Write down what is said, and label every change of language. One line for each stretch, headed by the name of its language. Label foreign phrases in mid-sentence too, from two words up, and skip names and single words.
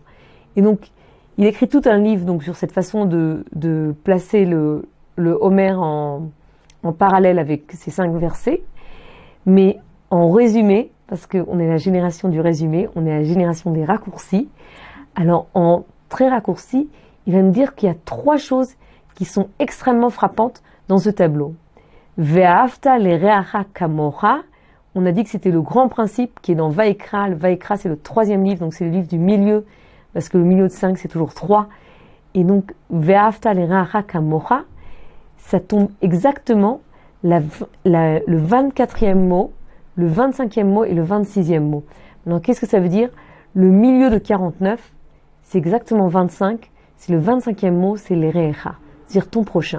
French: Et donc, il écrit tout un livre donc, sur cette façon de placer le Homer en parallèle avec ces 5 versets, mais en résumé, parce qu'on est la génération du résumé, on est la génération des raccourcis. Alors, en très raccourci, il va nous dire qu'il y a 3 choses qui sont extrêmement frappantes dans ce tableau.
Hebrew: ואהבת לרעך כמוך,
French: on a dit que c'était le grand principe qui est dans Vaïkra. Le Vaïkra, c'est le 3e livre, donc c'est le livre du milieu, parce que le milieu de 5, c'est toujours 3. Et donc,
Hebrew: ואהבת לרעך כמוך,
French: ça tombe exactement le 24e mot, le 25e mot et le 26e mot. Alors, qu'est-ce que ça veut dire? Le milieu de 49, c'est exactement 25. C'est le 25e mot, c'est les Re'echa, dire ton prochain.